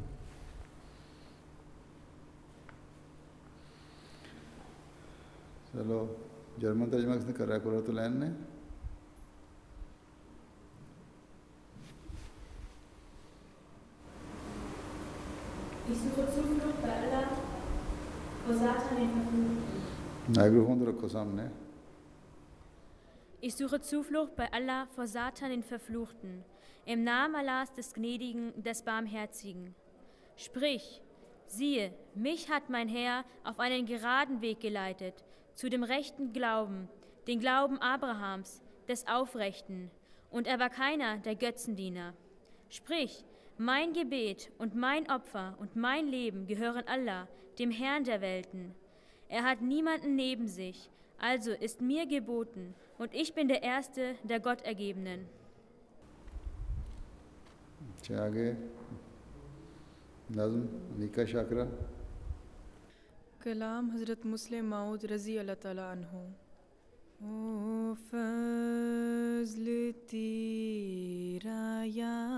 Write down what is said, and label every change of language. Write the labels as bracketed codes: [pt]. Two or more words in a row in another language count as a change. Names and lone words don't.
[ur] چلو جرمن ترجمہ کس نے کر رہا ہے؟ قرۃ العین نے. Mikrofon تو رکھو سامنے. [de] Ich suche Zuflucht bei Allah vor Satan den Verfluchten, im Namen Allahs des Gnädigen, des Barmherzigen. Sprich, siehe, mich hat mein Herr auf einen geraden Weg geleitet, zu dem rechten Glauben, den Glauben Abrahams, des Aufrechten, und er war keiner der Götzendiener. Sprich, mein Gebet und mein Opfer und mein Leben gehören Allah, dem Herrn der Welten. Er hat niemanden neben sich, also ist mir geboten, und ich bin der Erste der Gottergebenen. [ur] آگے نظم نیکا شاکرہ. کلام حضرت مسلم موعود [ar] رضی اللہ تعالیٰ عنہ. [ur] او فضل تیرا یا